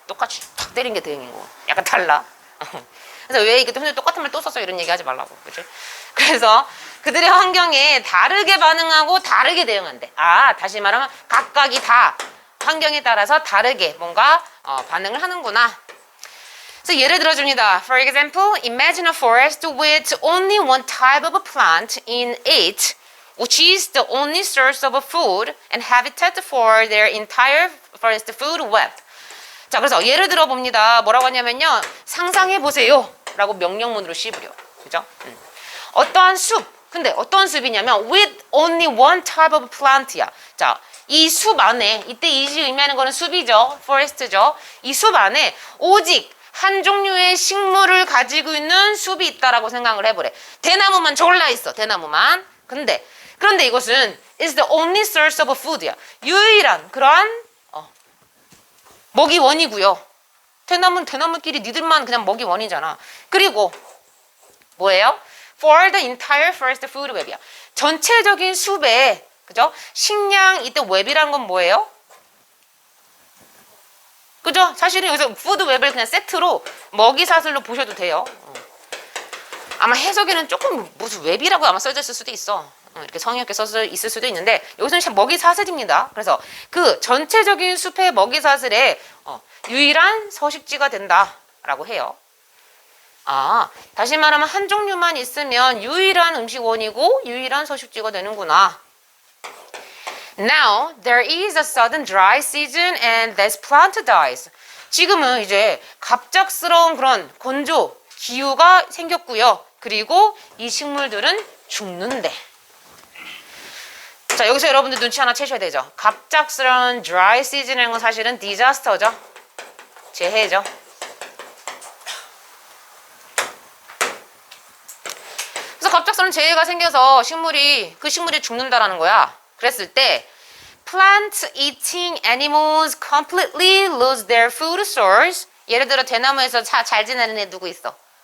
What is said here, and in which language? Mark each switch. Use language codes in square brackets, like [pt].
[ko] 똑같이 탁 때린 게 대응이고. 약간 달라. 그래서 왜 이게 똑같은 말 또 썼어? 이런 얘기 하지 말라고. 그치? 그래서 그들의 환경에 다르게 반응하고 다르게 대응한대. 다시 말하면 각각이 다 환경에 따라서 다르게 뭔가 반응을 하는구나. 그래서 예를 들어줍니다. [en] For example, imagine a forest with only one type of plant in it, which is the only source of food and habitat for their entire forest food web. [ko] 자, 그래서 예를 들어 봅니다. 뭐라고 하냐면요. 상상해 보세요. 라고 명령문으로 씹으려. 그죠? 어떠한 숲. 근데 어떠한 숲이냐면 [en] with only one type of plant야. [ko] 자, 이 숲 안에 이때 이시 의미하는 거는 숲이죠. forest죠. 이 숲 안에 오직 한 종류의 식물을 가지고 있는 숲이 있다라고 생각을 해보래. 대나무만 졸라 있어. 대나무만. 그런데 이것은 [en] is the only source of food야. [ko] 유일한 그러한 먹이 원이고요. 대나무는 대나무끼리 니들만 그냥 먹이 원이잖아. 그리고 뭐예요? [en] For the entire forest food web이야. [ko] 전체적인 숲에 그죠? 식량 이때 웹이란 건 뭐예요? 그죠? 사실은 여기서 푸드 웹을 그냥 세트로 먹이 사슬로 보셔도 돼요. 아마 해석에는 조금 무슨 웹이라고 아마 써져 있을 수도 있어. 이렇게 성의 없게 써져 있을 수도 있는데 여기서는 먹이 사슬입니다. 그래서 그 전체적인 숲의 먹이 사슬에 유일한 서식지가 된다라고 해요. 다시 말하면 한 종류만 있으면 유일한 음식원이고 유일한 서식지가 되는구나. [en] Now there is a sudden dry season and this plant dies. [ko] 지금은 이제 갑작스러운 그런 건조 기후가 생겼고요. 그리고 이 식물들은 죽는데. 자, 여기서 여러분들 눈치 하나 채셔야 되죠. 갑작스러운 dry season이라는 건 사실은 disaster죠. 재해죠. 그래서 갑작스러운 재해가 생겨서 그 식물이 죽는다라는 거야. 그랬을 때 [en] plant eating animals completely lose their food source. [ko] 예를 들어 대나무에서 잘 지내는 애 누구 있어?